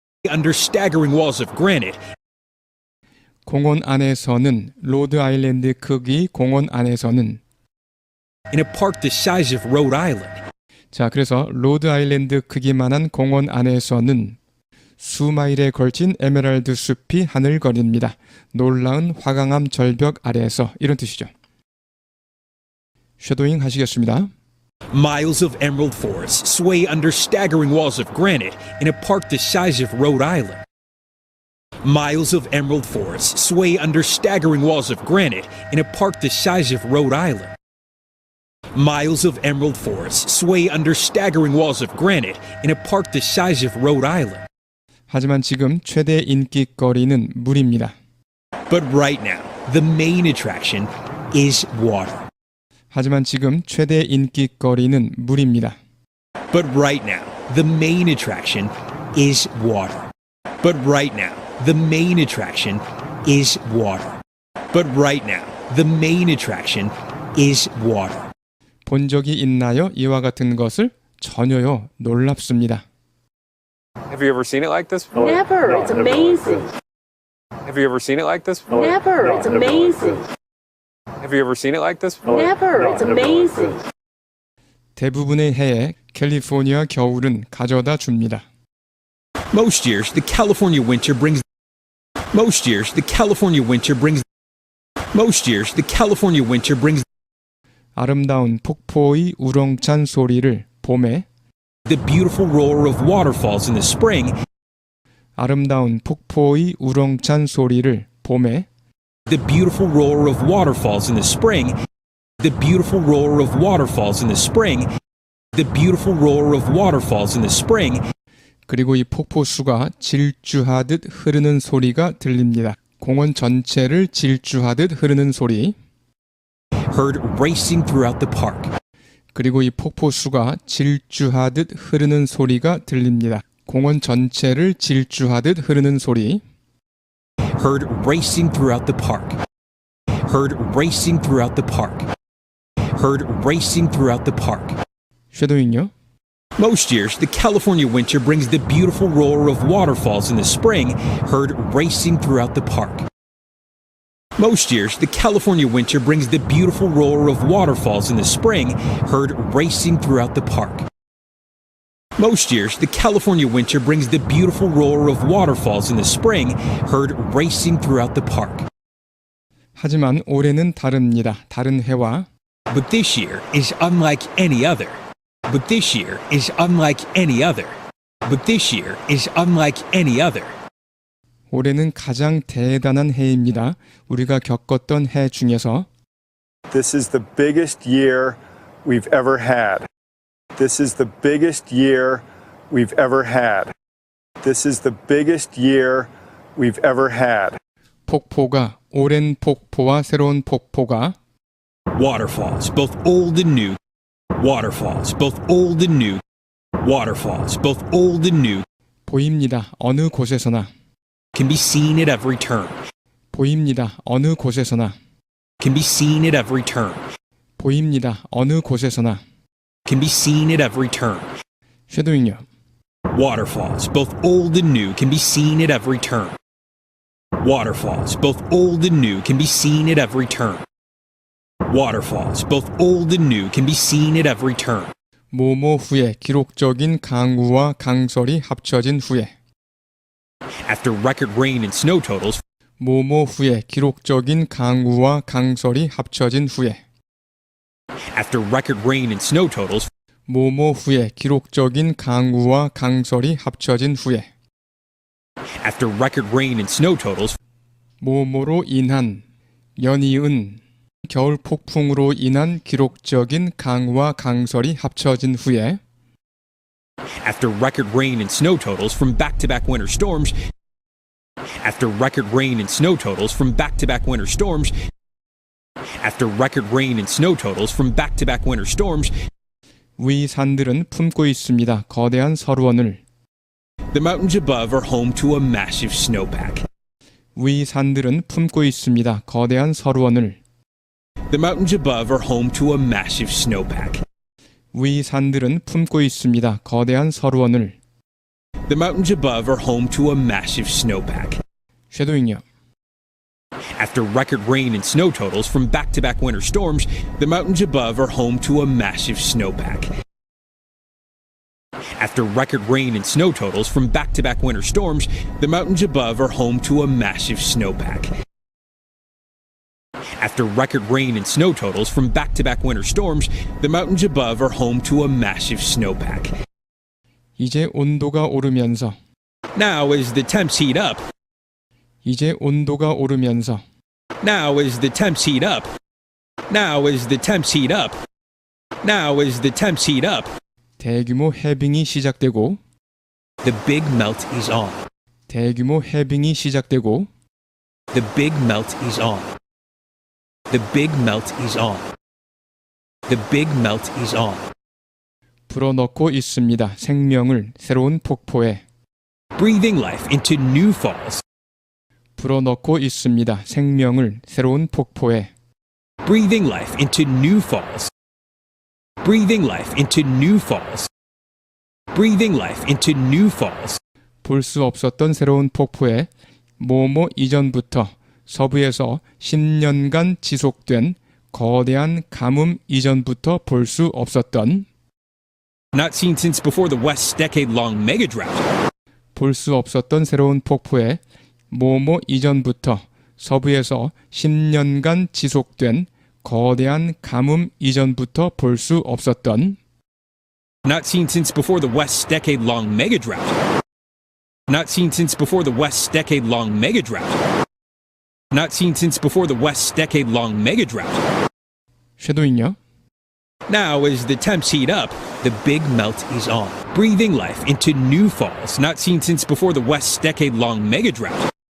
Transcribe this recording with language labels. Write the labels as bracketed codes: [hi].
[en] Under staggering walls of granite. [ko] 공원 안에서는 로드 아일랜드 크기 공원 안에서는 [en] In a park the size of Rhode Island. [ko] 자 그래서 로드 아일랜드 크기만한 공원 안에서는 수마일에 걸친 에메랄드 숲이 하늘거립니다. 놀라운 화강암 절벽 아래에서 이런 뜻이죠. 쉐도잉 하시겠습니다. [en] Miles of emerald forest sway under staggering walls of granite in a park the size of Rhode Island. Miles of emerald forest sway under staggering walls of granite in a park the size of Rhode Island. Miles of emerald forest sway under staggering walls of granite in a park the size of Rhode Island. [ko] 하지만 지금 최대 인기거리는 물입니다. [en] But right now, the main attraction is water. [ko] 하지만 지금 최대 인기거리는 물입니다. [en] But right now, the main attraction is water. But right now, the main attraction is water. But right now, the main attraction is water. [ko] 본 적이 있나요? 이와 같은 것을 전혀요. 놀랍습니다. [en] Have you ever seen it like this? Never. It's amazing. Have you ever seen it like this? Never. It's amazing. Have you ever seen it like this? Never. It's amazing. [ko] 대부분의 해에 캘리포니아 겨울은 가져다 줍니다. [en] Most years, the California winter brings. Most years, the California winter brings. Most years, the California winter brings [ko] 아름다운 폭포의 우렁찬 소리를 봄에 [en] the beautiful roar of waterfalls in the spring. [ko] 아름다운 폭포의 우렁찬 소리를 봄에 [en] The beautiful roar of waterfalls in the spring. The beautiful roar of waterfalls in the spring. The beautiful roar of waterfalls in the spring. [ko] 그리고 이 폭포수가 질주하듯 흐르는 소리가 들립니다. 공원 전체를 질주하듯 흐르는 소리. [en] Heard racing throughout the park. [ko] 그리고 이 폭포수가 질주하듯 흐르는 소리가 들립니다. 공원 전체를 질주하듯 흐르는 소리. [en] Heard racing throughout the park. Heard racing throughout the park. Heard racing throughout the park. [ko] 쉐도잉요. [en] Most years, the California winter brings the beautiful roar of waterfalls in the spring, heard racing throughout the park. Most years, the California winter brings the beautiful roar of waterfalls in the spring, heard racing throughout the park. Most years, the California winter brings the beautiful roar of waterfalls in the spring, heard racing throughout the park. [ko] 하지만 올해는 다릅니다. 다른 해와 [en] But this year is unlike any other. But this year is unlike any other. But this year is unlike any other. [ko] 올해는 가장 대단한 해입니다. 우리가 겪었던 해 중에서 [en] This is the biggest year we've ever had. This is the biggest year we've ever had. This is the biggest year we've ever had. [ko] 폭포가 오랜 폭포와 새로운 폭포가 [en] Waterfalls, both old and new. Waterfalls, both old and new. Waterfalls, both old and new. [ko] 보입니다. 어느 곳에서나 [en] Can be seen at every turn. [ko] 보입니다. 어느 곳에서나 [en] Can be seen at every turn. [ko] 보입니다. 어느 곳에서나 [en] Can be seen at every turn. [ko] 쉐도잉요. [en] Waterfalls, both old and new, can be seen at every turn. Waterfalls, both old and new, can be seen at every turn. Waterfalls, both old and new, can be seen at every turn. [ko] 모모 후에 기록적인 강우와 강설이 합쳐진 후에 [en] After record rain and snow totals, [ko] 모모 후에 기록적인 강우와 강설이 합쳐진 후에 [en] after record rain and snow totals, [ko] 모모 후에 기록적인 강우와 강설이 합쳐진 후에 [en] after record rain and snow totals, [ko] 모모로 인한 연이은 겨울 폭풍으로 인한 기록적인 강우와 강설이 합쳐진 후에 [en] after record rain and snow totals from back-to-back winter storms, after record rain and snow totals from back-to-back winter storms, after record rain and snow totals from back-to-back winter storms, [ko] 위 산들은 품고 있습니다. 거대한 서루원을 [en] the mountains above are home to a massive snowpack. [ko] 위 산들은 품고 있습니다. 거대한 서루원을 [en] The mountains above are home to a massive snowpack. [ko] 위 산들은 품고 있습니다. 거대한 서루원을 [en] The mountains above are home to a massive snowpack. [ko] 쉐도잉요. [en] After record rain and snow totals from back-to-back winter storms, the mountains above are home to a massive snowpack. After record rain and snow totals from back-to-back winter storms, the mountains above are home to a massive snowpack. After record rain and snow totals from back-to-back winter storms, the mountains above are home to a massive snowpack. [ko] 이제 온도가 오르면서 [en] Now as the temps heat up, [ko] 이제 온도가 오르면서 [en] now as the temps heat up, now as the temps heat up, now as the temps heat up, [ko] 대규모 해빙이 시작되고 [en] the big melt is on. [ko] 대규모 해빙이 시작되고 [en] The big melt is on. The big melt is on. The big melt is on. [ko] 불어넣고 있습니다. 생명을 새로운 폭포에 [en] Breathing life into new falls. [ko] 불어넣고 있습니다. 생명을 새로운 폭포에 [en] Breathing life into new falls. Breathing life into new falls. Breathing life into new falls. [ko] 볼 수 없었던 새로운 폭포에 모모 이전부터 서부에서 10년간 지속된 거대한 가뭄 이전부터 볼 수 없었던 [en] Not seen since before the West's decade-long mega drought. [ko] 볼 수 없었던 새로운 폭포에 모모 이전부터 서부에서 10년간 지속된 거대한 가뭄 이전부터 볼 수 없었던 [en] Not seen since before the West's decade-long mega drought. Not seen since before the West's decade-long mega drought. Not seen since before the West's decade-long mega drought. [ko] 쉐도잉요. [en] Now as the temps heat up, the big melt is on. Breathing life into new falls, not seen since before the West's decade-long mega drought.